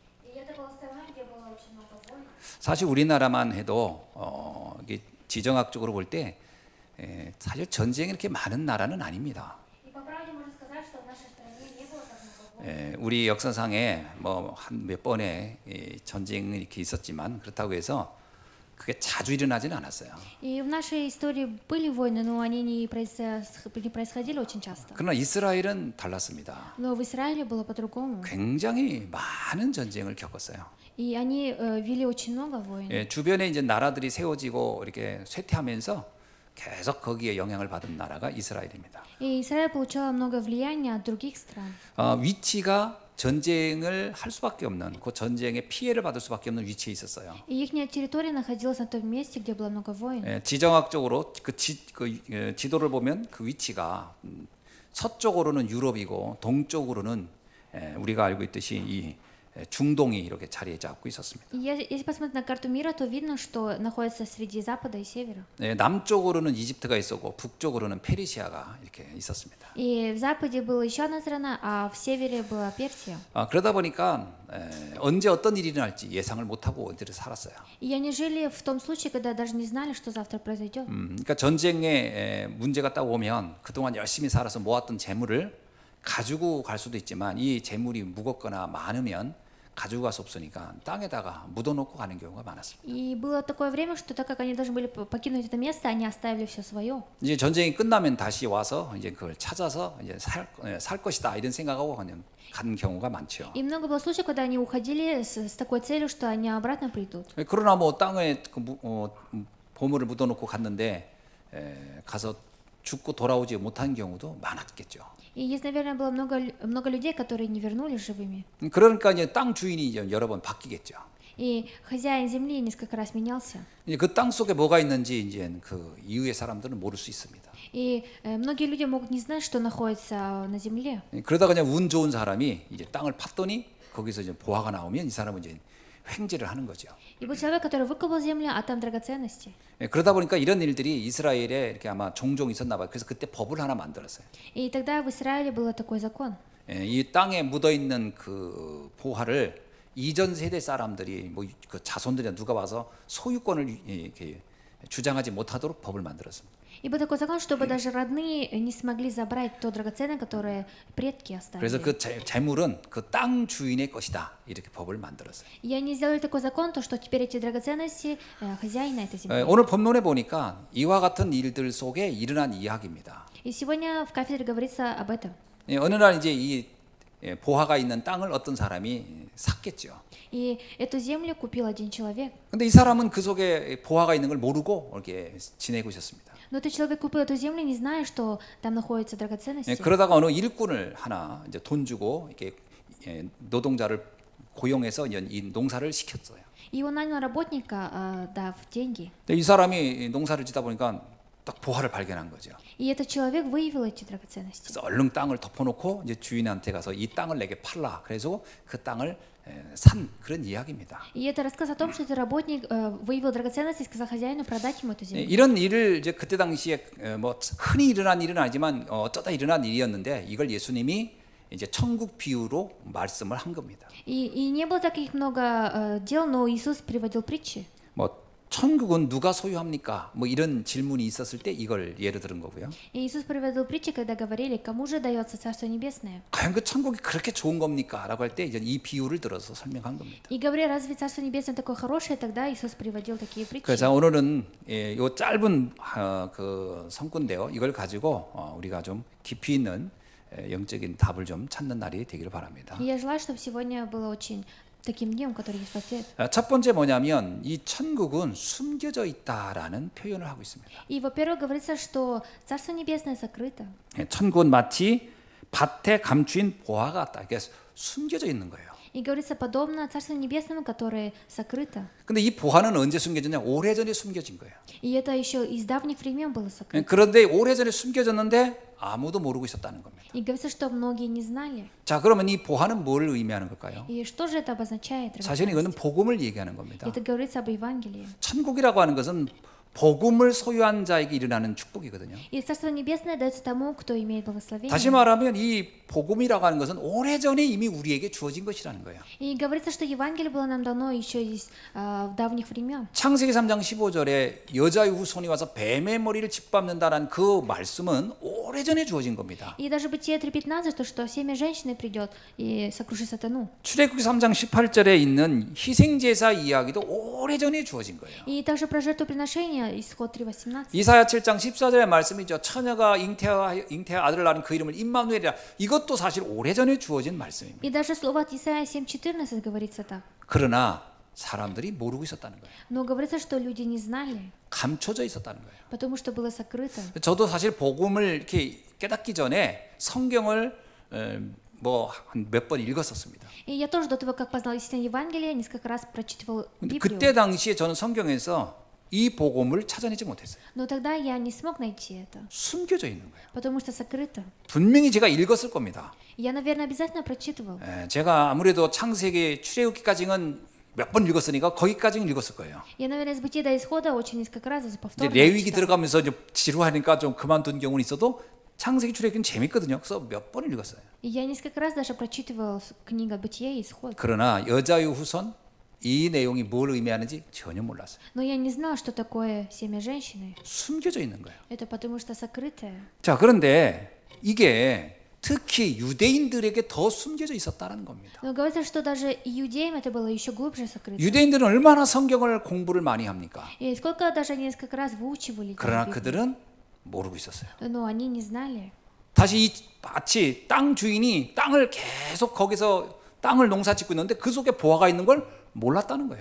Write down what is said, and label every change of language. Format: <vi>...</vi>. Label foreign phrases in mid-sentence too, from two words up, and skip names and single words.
<ko>사실 우리나라만 해도 이게 지정학적으로 볼 때 사실 전쟁이 이렇게 많은 나라는 아닙니다. 우리 역사상에 뭐 한 몇 번의 전쟁이 이렇게 있었지만 그렇다고 해서 그게 자주 일어나지는 않았어요.</ko> <ru>И в нашей истории были войны, но они не происходили очень часто.</ru> <ko>그러나 이스라엘은 달랐습니다.</ko> <ru>Но в Израиле было по-другому.</ru> <ko>굉장히 많은 전쟁을 겪었어요.</ko> <ru>И они вели очень много войн.</ru> <ko>주변에 이제 나라들이 세워지고 이렇게 쇠퇴하면서 계속 거기에 영향을 받은 나라가 이스라엘입니다.</ko> <ru>И Израиль получал много влияния от других стран.</ru> <ko>위치가 전쟁을 할 수밖에 없는 그 전쟁의 피해를 받을 수밖에 없는 위치에 있었어요.</ko> <ru>И их территория находилась на том месте, где было много войн.</ru> <ko>지정학적으로 지도를 보면 그 위치가 서쪽으로는 유럽이고 동쪽으로는 우리가 알고 있듯이 이 중동이 이렇게 자리에 잡고 있었습니다.</ko> <ru>Если посмотреть на карту мира, то видно, что находится среди запада и севера.</ru> <ko>남쪽으로는 이집트가 있었고 북쪽으로는 페르시아가 이렇게 있었습니다.</ko> <ru>И в западе была еще одна страна, а в севере была Персия.</ru> <ko>그러다 보니까 언제 어떤 일이 일어날지 예상을 못하고 어디를 살았어요.</ko> <ru>И они жили в том случае, когда даже не знали, что завтра произойдет.</ru> <ko>그러니까 전쟁에 문제가 딱 오면 그동안 열심히 살아서 모았던 재물을 가지고 갈 수도 있지만 이 재물이 무겁거나 많으면 가지고 갈 수 없으니까 땅에다가 묻어놓고 가는 경우가 많았습니다.</ko> <ru>И было такое время, что так как они должны были покинуть это место, они оставили все свое.</ru> <ko>이제 전쟁이 끝나면 다시 와서 이제 그걸 찾아서 이제 살 것이다 이런 생각하고 그냥 간 경우가 많죠.</ko> <ru>И много было случаев, когда они уходили с такой целью, что они обратно придут.</ru> <ko>그러나 뭐 땅에 보물을 묻어놓고 갔는데 가서 죽고 돌아오지 못한 경우도 많았겠죠.</ko> <ru>И есть, наверное, было много людей, которые не вернулись живыми.</ru> <ko>그러니까 이제 땅 주인이 이제 여러 번 바뀌겠죠.</ko> <ru>И хозяин земли несколько раз менялся.</ru> <ko>이제 그 땅 속에 뭐가 있는지 이제 그 이후의 사람들은 모를 수 있습니다.</ko> <ru>И многие люди могут не знать, что находится на земле.</ru> <ko>그러다 그냥 운 좋은 사람이 이제 땅을 팠더니 거기서 이제 보화가 나오면 이 사람은 이제 횡재를 하는 거죠.</ko> <ru>И был человек, который выкопал землю, а там драгоценности.</ru> <ko>그러다 보니까 이런 일들이 이스라엘에 이렇게 아마 종종 있었나 봐요. 그래서 그때 법을 하나 만들었어요.</ko> <ru>И тогда в Израиле был такой закон.</ru> <ko>이 땅에 묻어 있는 그 보화를 이전 세대 사람들이 뭐 그 자손들이 누가 와서 소유권을 이렇게 주장하지 못하도록 법을 만들었습니다.</ko> <ru>И был такой закон, чтобы даже родные не смогли забрать то драгоценное, которое предки оставили.</ru> <ko>그래서 그 재물은 그 땅 주인의 것이다 이렇게 법을 만들었어요.</ko> <ru>И они сделали такой закон, то что теперь эти драгоценности хозяина этой земли.</ru> <ko>오늘 본문에 보니까 이와 같은 일들 속에 일어난 이야기입니다.</ko> <ru>И сегодня в кафедре говорится об этом.</ru> <ko>어느 날 이제 이 보화가 있는 땅을 어떤 사람이 샀겠죠.</ko> <ru>И эту землю купил один человек.</ru> <ko>근데 이 사람은 그 속에 보화가 있는 걸 모르고 이렇게 지내고 있었습니다.</ko> <ru>Но этот человек купил эту землю, не зная, что там находятся драгоценности.</ru> <ko>그러다가 어느 일꾼을 하나 이제 돈 주고 이렇게 노동자를 고용해서 이 농사를 시켰어요.</ko> <ru>И он нанял работника, дав деньги.</ru> <ko>근데 이 사람이 농사를 짓다 보니까 딱 보화를 발견한 거죠.</ko> <ru>И этот человек выявил эти драгоценности.</ru> <ko>그래서 얼른 땅을 덮어놓고 이제 주인한테 가서 이 땅을 내게 팔라. 그래서 그 땅을 산 그런 이야기입니다.</ko> <ru>И это рассказ о том, что этот работник выявил драгоценности и сказал хозяину продать ему эту землю.</ru> <ko>이런 일을 이제 그때 당시에 뭐 흔히 일어난 일은 아니지만 어쩌다 일어난 일이었는데 이걸 예수님이 이제 천국 비유로 말씀을 한 겁니다.</ko> <ru>И не было таких много дел, но Иисус приводил притчи.</ru> <ko>뭐 천국은 누가 소유합니까? 뭐 이런 질문이 있었을 때 이걸 예로 들은 거고요.</ko> <ru>И Иисус приводил притчи, когда говорили, кому же дается Царство Небесное.</ru> <ko>과연 그 천국이 그렇게 좋은 겁니까? 라고 할 때 이제 이 비유를 들어서 설명한 겁니다.</ko> <ru>И говоря, разве Царство Небесное такое хорошее, тогда Иисус приводил такие притчи.</ru> <ko>그래서 오늘은 이 짧은 그 성구인데요. 이걸 가지고 우리가 좀 깊이 있는 영적인 답을 좀 찾는 날이 되기를 바랍니다.</ko> <ru>И я желаю, чтобы сегодня было очень таким днем, который есть ответ.</ru> <ko>첫 번째 뭐냐면 이 천국은 숨겨져 있다라는 표현을 하고 있습니다.</ko> <ru>И, во-первых, говорится, что Царство Небесное сокрыто.</ru> <ko>천국은 마치 밭에 감추인 보화 같다. 이게 숨겨져 있는 거예요.</ko> <ru>И говорится, подобно Царству Небесному, которое сокрыто.</ru> <ko>근데 이 보화는 언제 숨겨졌냐? 오래전에 숨겨진 거예요.</ko> <ru>И это еще из давних времен было сокрыто.</ru> <ko>그런데 오래전에 숨겨졌는데 아무도 모르고 있었다는 겁니다.</ko> <ru>И говорится, что многие не знали.</ru> <ko>자, 그러면 이 보화는 뭘 의미하는 걸까요?</ko> <ru>И что же это обозначает?</ru> <ko>사실 이거는</ko> <ru>драгоценность?</ru> <ko>복음을 얘기하는 겁니다.</ko> <ru>Это говорится об Евангелии.</ru> <ko>천국이라고 하는 것은 복음을 소유한 자에게 일어나는 축복이거든요.</ko> <ru>И Царство Небесное дается тому, кто имеет благословение.</ru> <ko>다시 말하면 이 복음이라고 하는 것은 오래전에 이미 우리에게 주어진 것이라는 거예요.</ko> <ru>И говорится, что Евангелие было нам дано еще в давних времен.</ru> <ko>창세기 3장 15절에 여자의 후손이 와서 뱀의 머리를 짓밟는다라는 그 말씀은 오래전에 주어진 겁니다.</ko> <ru>И даже Бытие 3:15, то, что семя женщины придет и сокрушит сатану.</ru> <ko>출애굽기 3장 18절에 있는 희생제사 이야기도 오래전에 주어진 거예요.</ko> <ru>И также про жертвоприношение, исход 3:18.</ru> <ko>이사야 7장 14절의 말씀이죠. 처녀가 잉태하 아들을 낳은 그 이름을 임마누엘이라. 이것도 사실 오래전에 주어진 말씀입니다.</ko> <ru>И даже слово от Исаия 7:14 говорится так.</ru> <ko>그러나 사람들이 모르고 있었다는 거예요.</ko> <ru>Но говорится, что люди не знали,</ru> <ko>감춰져 있었다는 거예요.</ko> <ru>потому что было сокрыто.</ru> <ko>저도 사실 복음을 이렇게 깨닫기 전에 성경을 뭐 한 몇 번 읽었었습니다.</ko> <ru>И я тоже до того, как познал истинное Евангелие, несколько раз прочитывал</ru> <ko>근데</ko> <ru>Библию.</ru> <ko>그때 당시에 저는 성경에서 이 복음을 찾아내지 못했어요.</ko> <ru>Но тогда я не смог найти это,</ru> <ko>숨겨져 있는 거예요.</ko> <ru>потому что сокрыто.</ru> <ko>분명히 제가 읽었을 겁니다.</ko> <ru>Я, наверное, обязательно прочитывал.</ru> <ko>제가 아무래도 창세기 출애굽기까지는 몇 번 읽었으니까 거기까지는 읽었을 거예요.</ko> <ru>Я, наверное, с Бытия до Исхода очень несколько раз</ru> <ko>이제</ko> <ru>повторно</ru> <ko>레위기</ko> <ru>читал.</ru> <ko>들어가면서 이제 지루하니까 좀 그만둔 경우는 있어도 창세기 출애굽기는 재밌거든요. 그래서 몇 번을 읽었어요.</ko> <ru>И я несколько раз даже прочитывал книгу Бытия и Исход.</ru> <ko>그러나 여자의 후손 이 내용이 뭘 의미하는지 전혀 몰랐어요.</ko> <ru>Но я не знал, что такое семя женщины.</ru> <ko>숨겨져 있는 거예요.</ko> <ru>Это потому что сокрытое.</ru> <ko>자, 그런데 이게 특히 유대인들에게 더 숨겨져 있었다는 겁니다.</ko> <ru>Но говорится, что даже иудеям это было еще глубже сокрыто.</ru> <ko>유대인들은 얼마나 성경을 공부를 많이 합니까?</ko> <ru>И сколько даже они несколько раз выучивали.</ru> <ko>그러나</ko> <ru>Библию.</ru> <ko>그들은 모르고 있었어요.</ko> <ru>Но они не знали.</ru> <ko>다시 이 마치 땅 주인이 땅을 계속 거기서 땅을 농사 짓고 있는데 그 속에 보화가 있는 걸 몰랐다는 거예요.</ko>